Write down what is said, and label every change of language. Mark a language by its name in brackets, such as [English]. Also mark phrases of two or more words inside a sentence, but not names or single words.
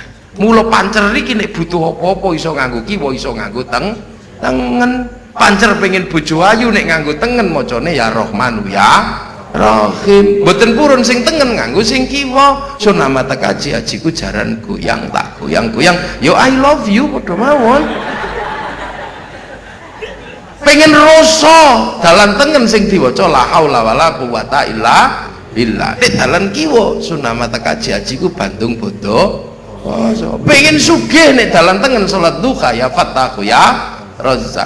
[Javanese] Mula pancer iki nek butuh apa-apa iso nganggo kiwa, iso nganggo tengen. Pancer pengen bojo ayu nek nganggo tengen macane [Arabic] يا رحمن يا رحيم. [Javanese] Mboten purun sing tengen nganggo sing kiwa. Sunamata kaji ajiku jaran goyang tak goyang-goyang. Yo [English] I love you [Javanese] padha mawon. Pengen rasa dalan tengen sing diwaca [Arabic] لا حول ولا قوة إلا بالله. [Javanese] Nek dalan kiwa sunamata kaji ajiku Bandung bodo. Pengen sugih nek dalan tengen salat duha [Arabic] يا فتاح يا رزاق.